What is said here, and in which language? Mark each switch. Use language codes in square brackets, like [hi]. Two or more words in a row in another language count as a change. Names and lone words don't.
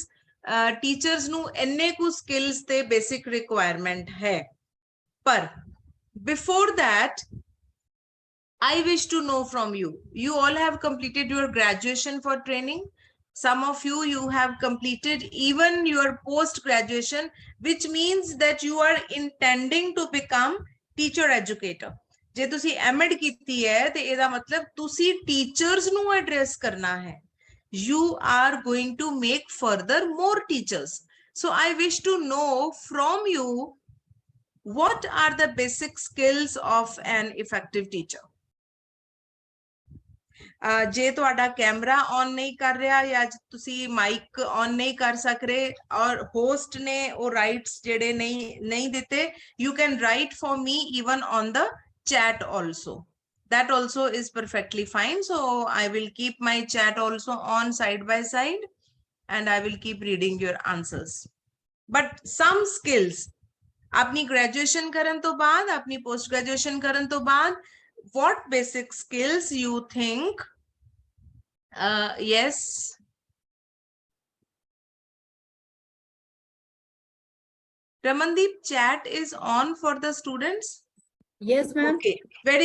[pa] ਟੀਚਰਸ ਨੂੰ ਇੰਨੇ ਕੁ ਸਕਿੱਲਸ ਤੇ [en] basic requirement [pa] ਹੈ, ਪਰ [en] before that I wish to know from you. You all have completed your graduation for training. Some of you have completed even your post-graduation, which means that you are intending to become teacher educator. [pa] ਜੇ ਤੁਸੀਂ M.Ed ਕੀਤੀ ਹੈ ਤੇ ਇਹਦਾ ਮਤਲਬ ਤੁਸੀਂ ਟੀਚਰਸ ਨੂੰ ਐਡਰੈਸ ਕਰਨਾ ਹੈ. [en] you are going to make further more teachers. So I wish to know from you, what are the basic skills of an effective teacher? [pa] ਜੇ ਤੁਹਾਡਾ [en] camera on [pa] ਨਹੀਂ ਕਰ ਰਿਹਾ ਜਾਂ ਤੁਸੀਂ [en] mic on [pa] ਨਹੀਂ ਕਰ ਸਕ ਰਹੇ ਔਰ ਹੋਸਟ ਨੇ ਉਹ ਰਾਈਟਸ ਜਿਹੜੇ ਨਹੀਂ ਦਿੱਤੇ, [en] you can write for me even on the chat also. That also is perfectly fine. So I will keep my chat also on side by side and I will keep reading your answers. But some skills, [pa] ਆਪਣੀ graduation ਕਰਨ ਤੋਂ ਬਾਅਦ, ਆਪਣੀ [en] post graduation [pa] ਕਰਨ ਤੋਂ ਬਾਅਦ, [en] what basic skills you think? Yes. Ramandeep, chat is on for the students? Yes, ma'am. Okay, very